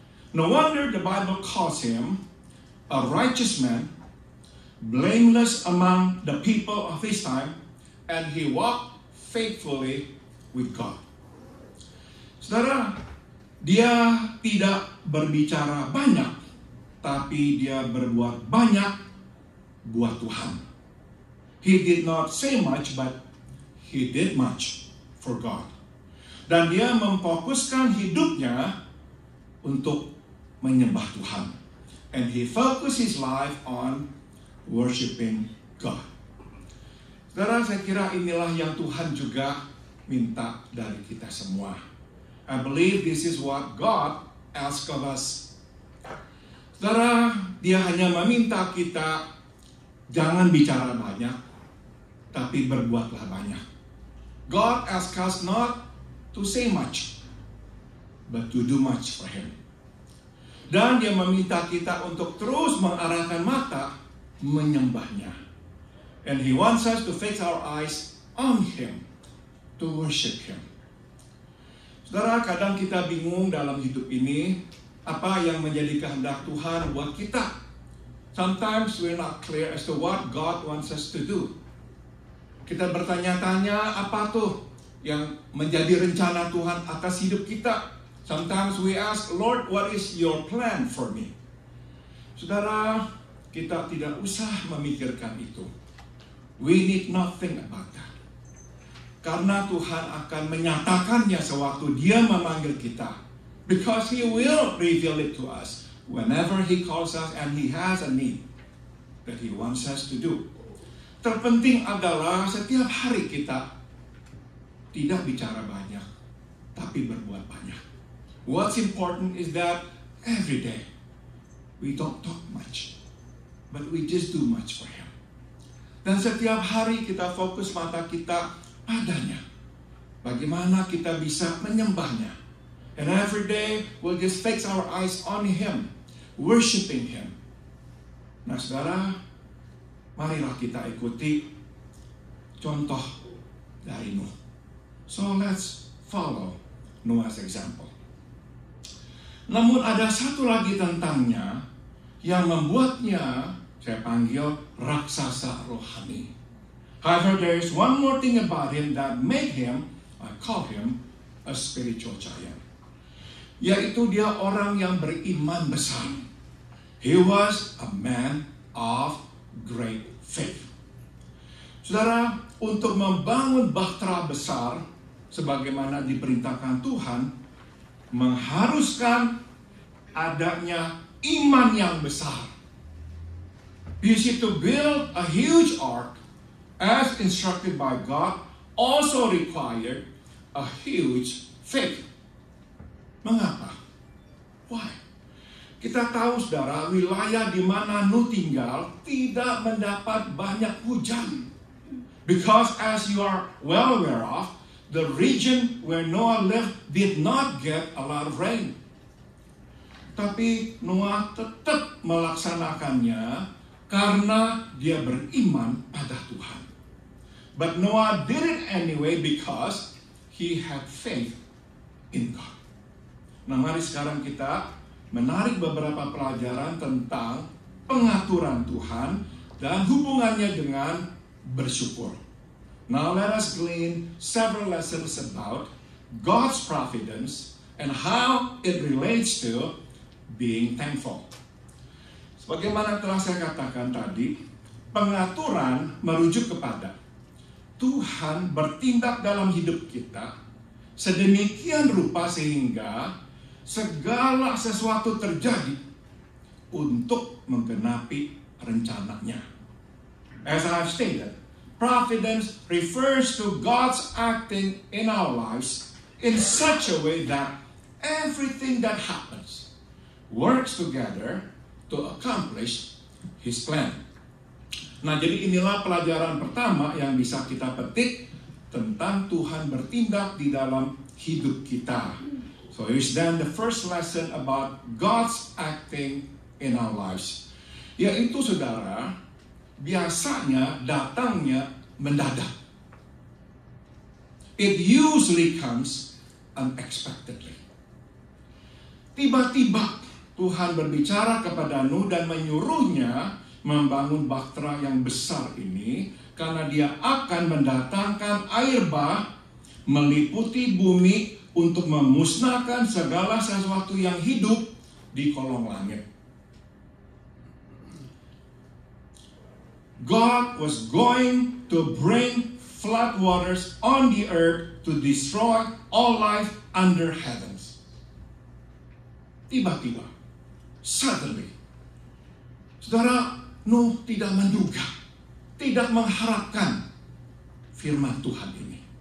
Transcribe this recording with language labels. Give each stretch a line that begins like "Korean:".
English: No wonder the Bible calls him a righteous man, blameless among the people of his time, and he walked faithfully with God.
Indonesian: Saudara, dia tidak berbicara banyak, tapi dia berbuat banyak buat Tuhan.
English: He did not say much, but he did much for God.
Indonesian: Dan dia memfokuskan hidupnya untuk menyembah Tuhan.
English: And he focused his life on worshiping God.
Indonesian: Saudara, saya kira inilah yang Tuhan juga minta dari kita semua.
English: I believe this is what God asks of us.
Indonesian: Saudara, dia hanya meminta kita jangan bicara banyak, tapi berbuatlah banyak.
English: God asks us not to say much, but to do much for him.
Indonesian: Dan dia meminta kita untuk terus mengarahkan mata menyembahnya.
English: And he wants us to fix our eyes on him, to worship him.
Indonesian: Saudara, kadang kita bingung dalam hidup ini, apa yang menjadi kehendak Tuhan buat kita.
English: Sometimes we're not clear as to what God wants us to do.
Indonesian: Kita bertanya-tanya, apa tuh yang menjadi rencana Tuhan atas hidup kita.
English: Sometimes we ask, Lord, what is your plan for me?
Indonesian: Saudara, kita tidak usah memikirkan itu.
English: We need not think about that.
Indonesian: Karena Tuhan akan menyatakannya sewaktu dia memanggil kita.
English: Because he will reveal it to us whenever he calls us and he has a need that he wants us to do.
Indonesian: Terpenting adalah setiap hari kita tidak bicara banyak, tapi berbuat banyak.
English: What's important is that every day we don't talk much, but we just do much for him.
Indonesian: Dan setiap hari kita fokus mata kita padanya. Bagaimana kita bisa menyembahnya.
English: And every day we'll just fix our eyes on him, worshiping him.
Indonesian: Nah saudara, marilah kita ikuti contoh dari Nuh.
English: So let's follow Noah's example.
Indonesian: Namun ada satu lagi tentangnya yang membuatnya saya panggil raksasa rohani.
English: However, there is one more thing about him that made him, I call him, a spiritual giant.
Indonesian: Yaitu dia orang yang beriman besar.
English: He was a man of great faith.
Indonesian: Saudara, untuk membangun bahtera besar sebagaimana diperintahkan Tuhan, mengharuskan adanya iman yang besar.
English: You see, to build a huge ark as instructed by God also required a huge faith.
Indonesian: Mengapa?
English: Why?
Indonesian: Kita tahu, saudara, wilayah di mana Nuh tinggal tidak mendapat banyak hujan.
English: Because as you are well aware of, the region where Noah lived did not get a lot of rain.
Indonesian: Tapi Noah tetap melaksanakannya karena dia beriman pada Tuhan.
English: But Noah did it anyway because he had faith in God.
Indonesian: Nah, mari sekarang kita menarik beberapa pelajaran tentang pengaturan Tuhan dan hubungannya dengan bersyukur.
English: Now let us glean several lessons about God's providence and how it relates to being thankful.
Indonesian: Sebagaimana telah saya katakan tadi, pengaturan merujuk kepada Tuhan bertindak dalam hidup kita sedemikian rupa sehingga segala sesuatu terjadi untuk menggenapi rencananya.
English: As I've stated, providence refers to God's acting in our lives in such a way that everything that happens works together to accomplish His plan.
Indonesian: Nah, jadi inilah pelajaran pertama yang bisa kita petik tentang Tuhan bertindak di dalam hidup kita.
English: So here's then the first lesson about God's acting in our lives.
Indonesian: Yaitu, saudara, biasanya datangnya mendadak.
English: It usually comes unexpectedly.
Indonesian: Tiba-tiba Tuhan berbicara kepada Nuh dan menyuruhnya membangun bahtera yang besar ini karena dia akan mendatangkan air bah meliputi bumi untuk memusnahkan segala sesuatu yang hidup di kolong langit.
English: God was going to bring flood waters on the earth to destroy all life under heavens.
Indonesian: Tiba-tiba,
English: suddenly,
Indonesian: saudara, Nuh tidak menduga, tidak mengharapkan firman Tuhan ini.